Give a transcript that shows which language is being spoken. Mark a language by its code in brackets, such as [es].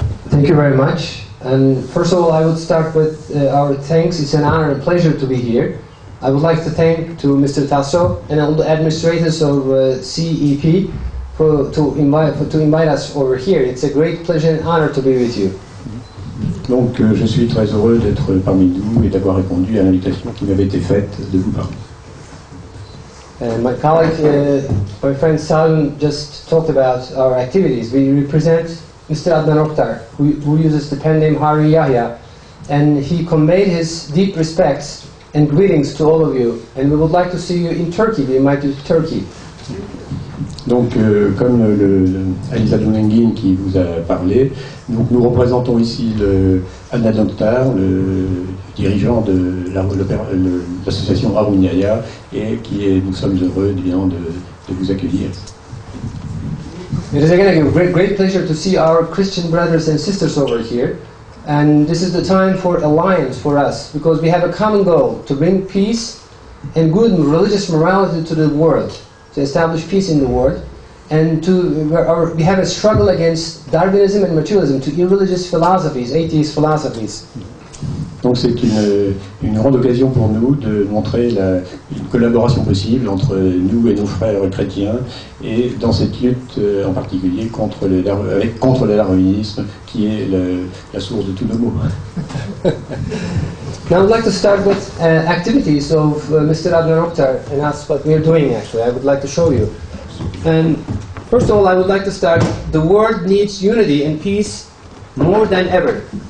[en] Thank you very much. And first of all, I would start with our thanks. It's an honor and pleasure to be here. I would like to thank to Mr. Tasso and all the administrators of CEP to invite us over here. It's a great pleasure and honor to be with you. [fr] Donc je suis très heureux d'être parmi nous et d'avoir répondu à l'invitation qui m'avait été faite de vous parler. [en] And my colleague, my friend Salim, just talked about our activities. We represent Mr. Adnan Oktar, who uses the pen name Hari Yahya, and he conveyed his deep respects and greetings to all of you. And we would like to see you in Turkey. We invite you to Turkey. [fr] Donc, comme Alisa Dungengin qui vous a parlé, donc nous représentons ici Adnan Oktar, le dirigeant de l'association Harun Yahya, et nous sommes heureux évidemment de vous accueillir. [en] It is again a great pleasure to see our Christian brothers and sisters over here. And this is the time for alliance for us, because we have a common goal to bring peace and good religious morality to the world, to establish peace in the world, and we have a struggle against Darwinism and materialism, to irreligious philosophies, atheist philosophies. [fr] Donc c'est une grande occasion pour nous de montrer une collaboration possible entre nous et nos frères chrétiens, et dans cette lutte en particulier contre le darwinisme qui est la source de tous nos maux. [en] Now I would like to start with activities of Mr. Adnan Oktar, and that's what we are doing actually. I would like to show you. And first of all, I would like to start, the world needs unity and peace more than ever.